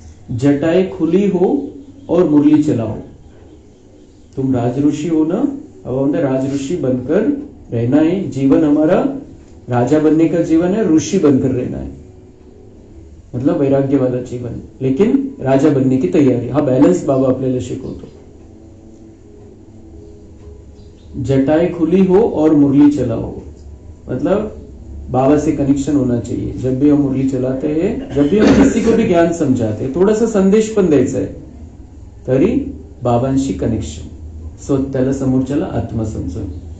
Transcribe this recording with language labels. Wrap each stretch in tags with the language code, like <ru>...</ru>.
<hi>जटाएं खुली हो और मुरली चलाओ। तुम राजऋषि हो ना, अब हमें राजऋषि बनकर रहना है। जीवन हमारा राजा बनने का जीवन है, ऋषि बनकर रहना है, मतलब वैराग्य वाला जीवन, लेकिन राजा बनने की तैयारी।</hi> <mr>हा बॅलन्स बाबा आपल्याला शिकवतो।</mr> <hi>जटाएं खुली हो और मुरली चलाओ, मतलब बाबा से कनेक्शन होना चाहिए। जब भी हम मुरली चलाते हैं, जब भी हम किसी को भी ज्ञान समझाते हैं,</hi> <mr>थोडासा संदेश पण द्यायचा आहे, तरी बाबांशी कनेक्शन, स्वतःला समोरच्याला आत्मा समजून।</mr>